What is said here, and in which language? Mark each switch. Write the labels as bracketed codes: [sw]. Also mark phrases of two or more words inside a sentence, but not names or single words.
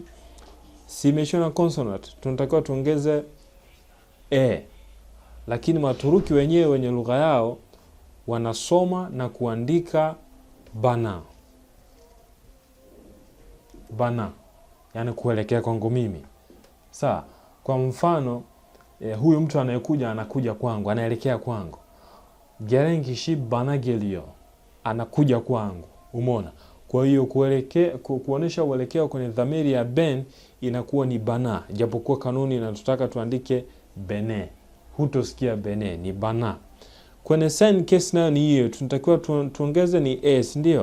[sw] Simeshona consonant, tunatakiwa tuongeze lakini Waturuki wenyewe wenye lugha yao wanasoma na kuandika bana. Bana, yani kuelekea kwangu mimi. Sawa, kwa mfano huyu mtu anayekuja anakuja kwangu, anaelekea kwangu. [tr] Gelen kişi bana geliyor. [sw] Anakuja kwangu. Umeona? Kwa hiyo kuonesha uelekeo kwenye dhamiri ya ben inakuwa ni bana. Japokuwa kanuni inatutaka tuandike bene. Hutosikia bene, ni bana. Kwenye sen case nayo ni hiyo, tunatakiwa tuongeze ni ndio?